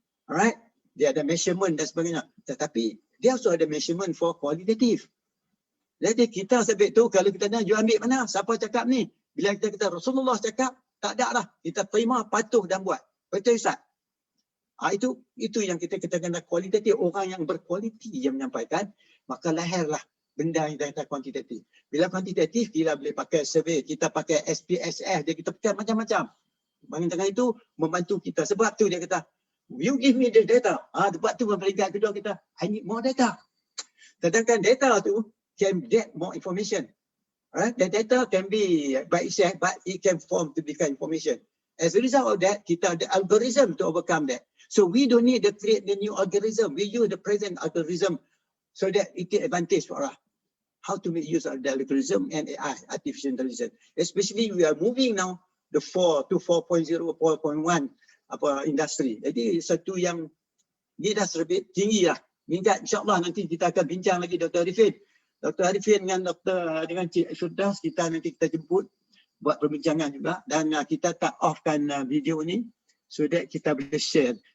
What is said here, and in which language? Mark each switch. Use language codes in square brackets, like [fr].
[ms] Alright, dia ada measurement dan sebagainya. Tetapi dia also ada measurement for qualitative. Jadi kita sebab tu kalau kita nak you ambil mana? Siapa cakap ni? Bila kita kata Rasulullah cakap, tak ada lah. Kita terima, patuh dan buat. Betul Ustaz? Itu yang kita kena kualitatif. Orang yang berkualiti yang menyampaikan, maka lahirlah benda yang kita kuantitatif. Bila kuantitatif, kita boleh pakai survey, kita pakai SPSS, kita pakai macam-macam. Bangun tengah itu membantu kita. Sebab tu dia kata, [en] you give me the data. [ms] Sebab tu peringkat kedua kita, [en] I need more data. [ms] Sedangkan data tu [en] can get more information. Right? The data can be by itself, but it can form to become information. As a result of that, [ms] kita ada [en] algorithm to overcome that. So we don't need to create the new algorithm. We use the present algorithm so that it take advantage for us. How to make use of the algorithm and AI, artificial intelligence. Especially we are moving now the 4 to 4.0, 4.1 industry. [ms] Jadi satu yang ni dah lebih tinggi lah. Minta insyaAllah nanti kita akan bincang lagi Dr. Arifin. Dr. Arifin dengan Cik Firdaus, kita nanti kita jemput buat perbincangan juga dan kita tak offkan video ni so that kita boleh share.